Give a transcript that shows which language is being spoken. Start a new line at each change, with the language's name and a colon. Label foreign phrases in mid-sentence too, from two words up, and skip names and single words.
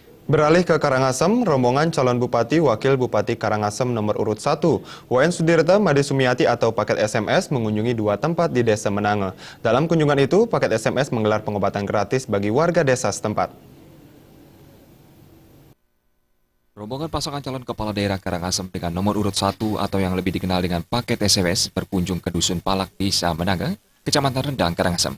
Indonesian: Beralih ke Karangasem, rombongan calon Bupati Wakil Bupati Karangasem nomor urut 1, Wayan Sudirta Made Sumiati atau paket SMS mengunjungi dua tempat di Desa Menange. Dalam kunjungan itu, paket SMS menggelar pengobatan gratis bagi warga desa setempat. Rombongan pasangan calon kepala daerah Karangasem dengan nomor urut 1 atau yang lebih dikenal dengan paket SMS berkunjung ke Dusun Palak, Desa Menange, Kecamatan Rendang, Karangasem.